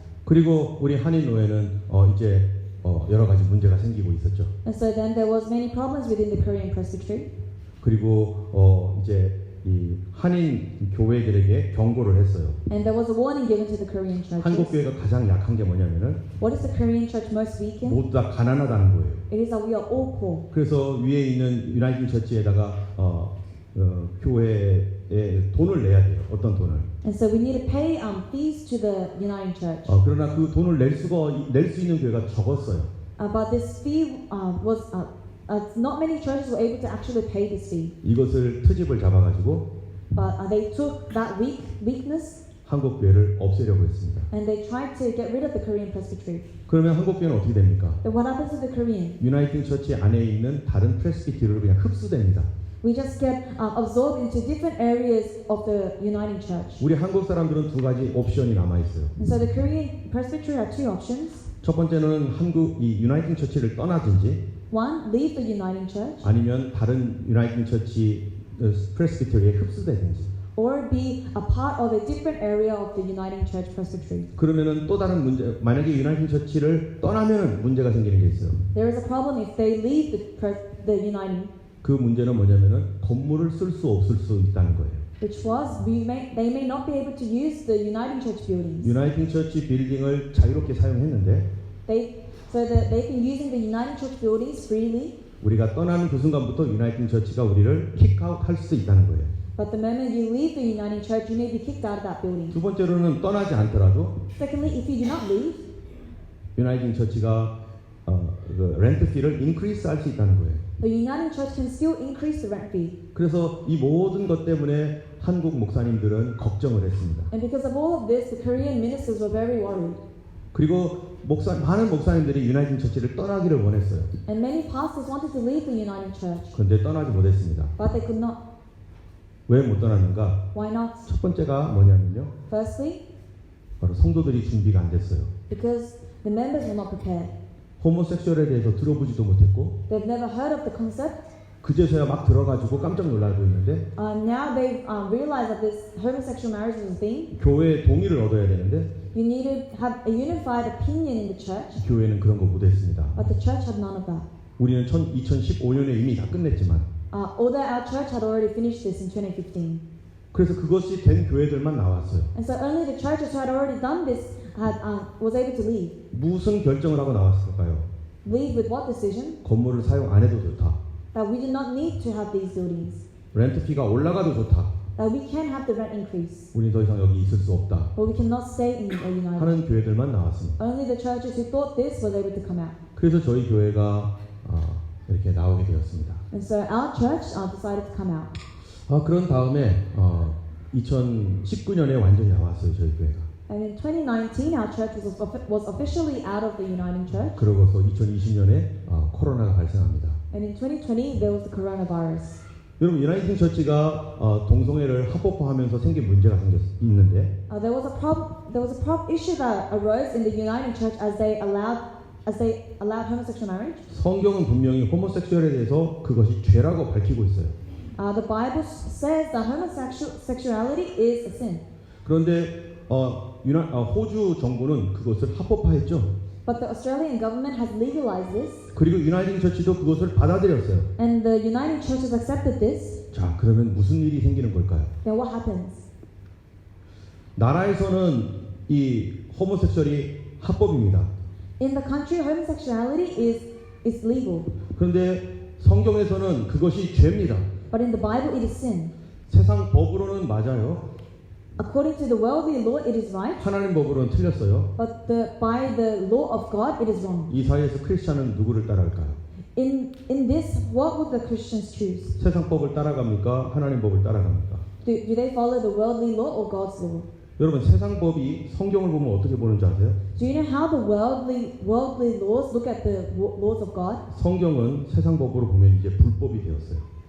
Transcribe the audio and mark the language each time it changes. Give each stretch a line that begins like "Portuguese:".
Korean: 그리고 우리 한인 노예는 이제 여러 가지 문제가 생기고 있었죠.
English: And so then there was many problems within the Korean Presbytery.
Korean: 그리고 이제 이 한인 교회들에게 경고를 했어요.
English: And there was a warning given to the Korean churches.
Korean: 한국 교회가 가장 약한 게 뭐냐면은
English: What is the Korean church most weak in?
Korean: 모두 다 가난하다는 거예요.
English: It is that we are all poor.
Korean: 그래서 위에 있는 유나이팅 처치에다가 교회에 돈을 내야 돼요. 어떤 돈을?
English: And so we need to pay fees to the Uniting Church.
Korean: 그러나 그 돈을 낼 수 있는 교회가 적었어요.
English: But this fee not many churches were able to actually pay this fee.
Korean: 이것을 트집을 잡아가지고
English: But they took that weakness
Korean: 한국 교회를 없애려고 했습니다.
English: and they tried to get rid of the Korean Presbytery.
Korean: 그러면 한국 교회는 어떻게 됩니까?
English: Then what happens to the Korean?
Korean: 유나이팅 처치 안에 있는 다른 프레스비테리로 그냥 흡수됩니다.
English: We just get absorbed into different areas of the Uniting Church.
Korean: 우리 한국 사람들은 두 가지 옵션이 남아 있어요.
English: And so the Korean Presbytery have two options.
Korean: 첫 번째는 이 유나이팅 처치를 떠나든지
English: One, leave the Uniting Church,
Korean: 아니면 다른 유나이팅 처치 프레스비테리에 흡수되든지.
English: or be a part of a different area of the Uniting Church Presbytery.
Korean: 그러면은 또 다른 문제, 만약에 유나이팅 처치를 떠나면 문제가 생기는 게 있어요.
English: There is a problem if they leave the Uniting,
Korean: 그 문제는 뭐냐면은 건물을 쓸 수 없을 수 있다는 거예요.
English: which was they may not be able to use the Uniting Church buildings.
Korean: 유나이팅 처치 빌딩을 자유롭게 사용했는데
English: They've been using the Uniting Church buildings freely.
Korean: 우리가 떠나는 그 순간부터 유나이팅 처치가 우리를 킥아웃 할 수 있다는 거예요.
English: But the moment you leave the Uniting Church, you may be kicked out of that building.
Korean: 두 번째로는 떠나지 않더라도
English: Secondly, if you do not leave,
Korean: 유나이팅 처치가 그 렌트 피를 인크리스 할 수 있다는 거예요.
English: the Uniting Church can still increase the rent fee.
Korean: 그래서 이 모든 것 때문에 한국 목사님들은 걱정을 했습니다.
English: And because of all of this, the Korean ministers were very worried.
Korean: 그리고 많은 목사님들이 유나이팅 처치를 떠나기를 원했어요.
English: And many pastors wanted to leave the Uniting Church,
Korean: 그런데 떠나지 못했습니다.
English: but they could not.
Korean: 왜 못 떠났는가?
English: Why not?
Korean: 첫 번째가 뭐냐면요.
English: Firstly,
Korean: 바로 성도들이 준비가 안 됐어요.
English: because the members were not prepared.
Korean: 호모섹슈얼에 대해서 들어보지도 못했고
English: They've never heard of the concept.
Korean: 그제서야 막 들어가지고 깜짝 놀라고 있는데
English: Now they've realized that this homosexual marriage was a thing.
Korean: 교회의 동의를 얻어야 되는데
English: You need to have a unified opinion in the church,
Korean: 교회는 그런 거 못했습니다.
English: but the church had none of that.
Korean: 우리는 2015년에 이미 다 끝냈지만
English: Although our church had already finished this in 2015.
Korean: 그래서 그것이 된 교회들만 나왔어요.
English: And so only the churches who had already done this was able to leave.
Korean: 무슨 결정을 하고 나왔을까요?
English: Leave with what decision?
Korean: 건물을 사용 안 해도 좋다.
English: That we do not need to have these buildings.
Korean: 렌트피가 올라가도 좋다.
English: That we can have the rent increase.
Korean: 우리 더 이상 여기 있을 수 없다.
English: But we cannot stay in the United.
Korean: 하는 교회들만 나왔습니다.
English: Only the churches who thought this was able to come out.
Korean: 그래서 저희 교회가 이렇게 나오게 되었습니다.
English: And so our church decided to come out.
Korean: 그런 다음에 2019년에 완전히 나왔어요, 저희 교회가.
English: And in 2019, our church was officially out of the Uniting Church.
Korean: 그러고서 2020년에 코로나가 발생합니다.
English: And in 2020, there was the coronavirus.
Korean: 여러분, 유나이팅 처치가 동성애를 합법화하면서 생긴 문제가 있는데
English: There was a problem issue that arose in the Uniting Church as they allowed as they allowed homosexual marriage.
Korean: 성경은 분명히 호모섹슈얼에 대해서 그것이 죄라고 밝히고 있어요.
English: The Bible says that homosexuality is a sin.
Korean: 그런데 호주 정부는 그것을 합법화했죠.
English: But the Australian government has legalized this,
Korean: 그리고 유나이팅 처치도 그것을 받아들였어요.
English: and the United Churches accepted this.
Korean: 자, 그러면 무슨 일이 생기는 걸까요?
English: Then what happens?
Korean: 나라에서는 이 호모섹슈얼이 합법입니다.
English: In the country, homosexuality is legal,
Korean: 그런데 성경에서는 그것이 죄입니다.
English: but in the Bible, it is sin.
Korean: 세상 법으로는 맞아요.
English: According to the worldly law, it is right,
Korean: 하나님 법으로는 틀렸어요.
English: but by the law of God, it is wrong.
Korean: 이 사이에서 크리스찬은 누구를 따라갈까요?
English: In this, what would the Christians choose?
Korean: 세상 법을 따라갑니까? 하나님 법을 따라갑니까?
English: Do they follow the worldly law or God's law?
Korean: 여러분, 세상 법이 성경을 보면 어떻게 보는지 아세요?
English: Do you know how the worldly laws look at the laws of God?
Korean: 성경은 세상 법으로 보면 이제 불법이 되었어요.